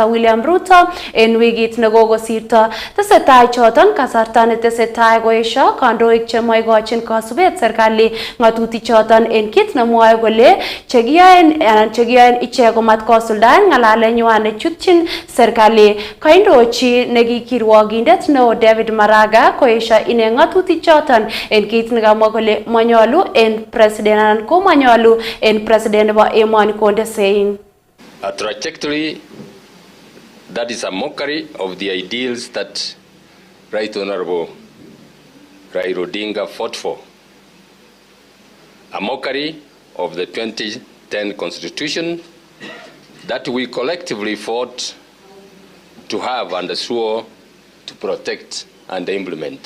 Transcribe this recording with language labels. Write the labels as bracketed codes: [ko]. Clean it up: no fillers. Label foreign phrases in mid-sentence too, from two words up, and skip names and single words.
[kln] William Ruto en wikit nekokosirto. Tesetai choton kasarta netesetai koesho kandoik chemoikochin kasubet serikali ngatutik choton en kit nemwoe kole chekiyoen ichek komat kosuldaen ng'alalenywan nechutyin serikali. Kaindochi nekikirwogindet neo David Maraga koesha ine ngatutik choton en kit nekamwa kole manyolu en president anan ko manyolu en president nebo emoni konde sein. [en] A trajectory that is a mockery of the ideals that Right Honorable Raila Odinga fought for. A mockery of the 2010 Constitution that we collectively fought to have and swore to protect and implement.